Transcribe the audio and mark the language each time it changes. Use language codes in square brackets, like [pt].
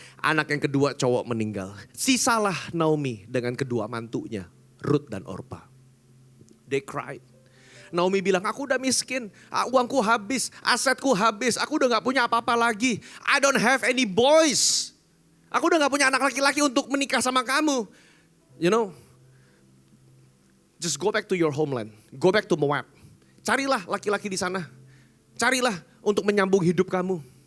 [id] Anak yang kedua cowok meninggal. Sisalah Naomi dengan kedua mantunya, Ruth dan Orpa. [en] They cried. [id] Naomi bilang, aku udah miskin, uangku habis, asetku habis, aku udah gak punya apa-apa lagi. [en] I don't have any boys. [id] Aku udah gak punya anak laki-laki untuk menikah sama kamu. [en] You know, just go back to your homeland. Go back to Moab. [id] Carilah laki-laki di sana. Carilah untuk menyambung hidup kamu.